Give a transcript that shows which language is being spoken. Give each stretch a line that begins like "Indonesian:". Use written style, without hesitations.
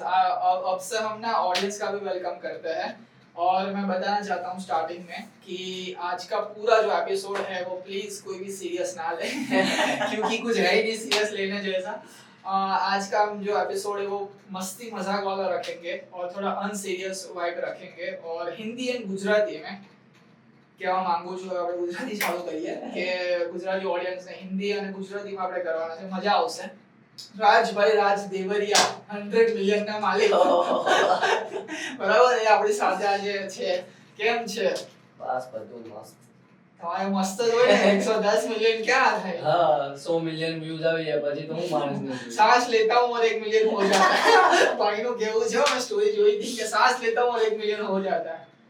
Hindi: अब से हम ना ऑडियंस का भी वेलकम करते हैं और मैं बताना चाहता हूँ स्टार्टिंग में कि आज का पूरा जो एपिसोड है वो प्लीज कोई भी सीरियस ना ले क्योंकि कुछ है ही नहीं सीरियस लेने जैसा। आज का हम जो एपिसोड है वो मस्ती मजाक वाला रखेंगे और थोड़ा अनसीरियस वाइब रखेंगे और हिंदी एंड गुजराती में
Gujarati: કહેવા માંગુ છું આપણે ગુજરાતી ચાલુ કરીએ કે ગુજરાતી ઓડિયન્સને हिंदी અને ગુજરાતીમાં આપણે કરવાના છે, મજા આવશે। રાજભાઈ રાજ દેવરિયા 100 મિલિયનના માલિક બરાબર, એ આપણી સાથે આજે છે। કેમ છે? બસ બધું મસ્ત। તમારે મસ્ત જ હોય ને, 110 મિલિયન ક્યાં થાય? હા 100 મિલિયન વ્યુઝ આવી જાય પછી તો હું માણસ નથી।
Hindi: सांस लेता हूं और 1 मिलियन हो जाता है।
Gujarati: ભાઈનું કેવું છે, મેં સ્ટોરી જોઈ હતી કે
Hindi: सांस लेता हूं और 1 मिलियन हो जाता है।